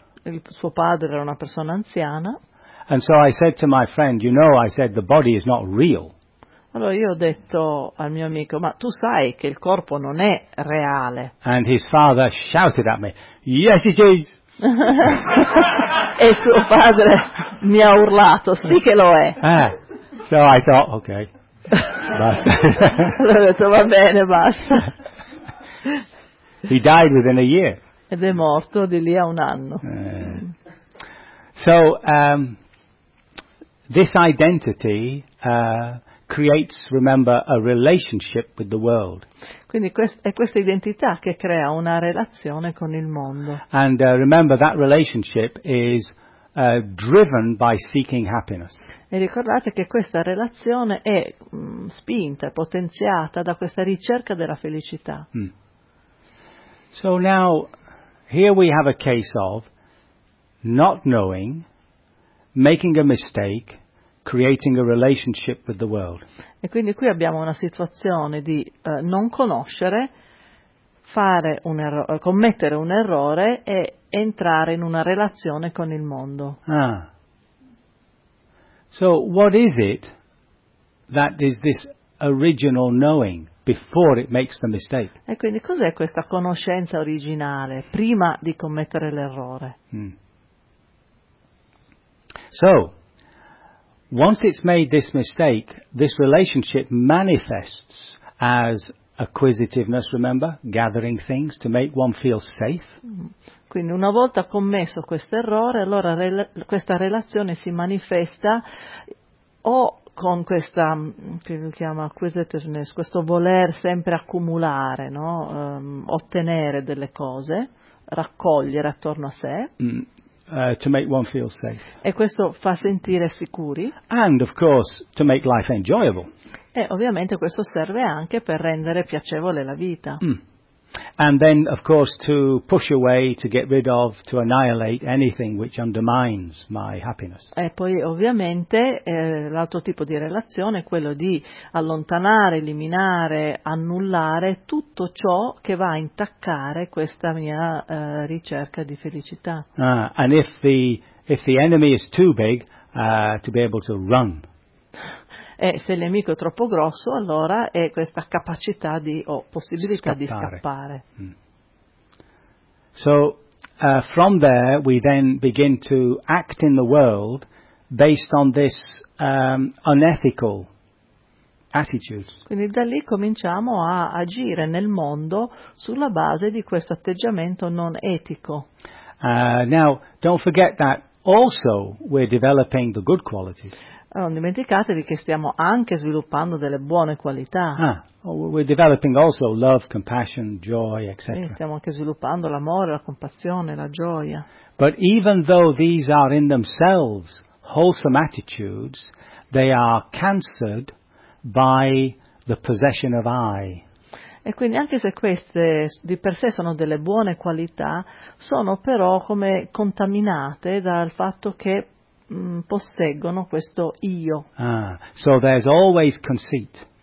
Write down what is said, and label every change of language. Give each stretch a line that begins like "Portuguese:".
Italian: Il suo padre era una persona anziana.
English: And so I said to my friend, you know, I said the body is not real.
Italian: Allora io ho detto al mio amico, ma tu sai che il corpo non è reale.
English: And his father shouted at me, yes it is.
Italian: E suo padre mi ha urlato, sì che lo è.
English: So I thought, okay. basta.
Italian: Allora ho detto, va bene, basta.
English: He died within a year.
Italian: Ed è morto di lì a un anno.
English: So, this identity creates, remember, a relationship with the world.
Italian: Quindi è questa identità che crea una relazione con il mondo.
English: And remember, that relationship is driven by seeking happiness.
Italian: E ricordate che questa relazione è spinta, potenziata da questa ricerca della felicità.
English: So now, here we have a case of not knowing, making a mistake, creating a relationship with the world.
Italian: E quindi qui abbiamo una situazione di non conoscere, fare un commettere un errore e entrare in una relazione con il mondo. Ah.
English: So what is it that is this original knowing before it makes the mistake?
Italian: E quindi cos'è questa conoscenza originale prima di commettere l'errore?
English: So, once it's made this mistake, this relationship manifests as acquisitiveness, remember, gathering things to make one feel safe.
Italian: Quindi una volta commesso questo errore, allora questa relazione si manifesta o con questa, che si chiama acquisitiveness, questo voler sempre accumulare, no? Ottenere delle cose, raccogliere attorno a sé.
English: To make one feel safe.
Italian: E questo fa sentire sicuri.
English: And of course, to make life enjoyable.
Italian: E ovviamente questo serve anche per rendere piacevole la vita.
English: And then, of course, to push away, to get rid of, to annihilate anything which undermines my happiness.
Italian: E poi, ovviamente, l'altro tipo di relazione è quello di allontanare, eliminare, annullare tutto ciò che va a intaccare questa mia ricerca di felicità.
English: And if the enemy is too big, to be able to run.
Italian: E se il nemico è troppo grosso, allora è questa capacità di o possibilità scappare. Di scappare.
English: So, from there we then begin to act in the world based on this unethical attitude.
Italian: Quindi da lì cominciamo a agire nel mondo sulla base di questo atteggiamento non etico.
English: Now, don't forget that also we're developing the good qualities.
Italian: Non dimenticatevi che stiamo anche sviluppando delle buone qualità.
English: We're developing also love, compassion, joy, etc.
Italian: Stiamo anche sviluppando l'amore, la compassione, la gioia.
English: But even though these are in themselves wholesome attitudes, they are cancered by the possession of I.
Italian: E quindi anche se queste di per sé sono delle buone qualità, sono però come contaminate dal fatto che posseggono questo io.
English: So there's always conceit.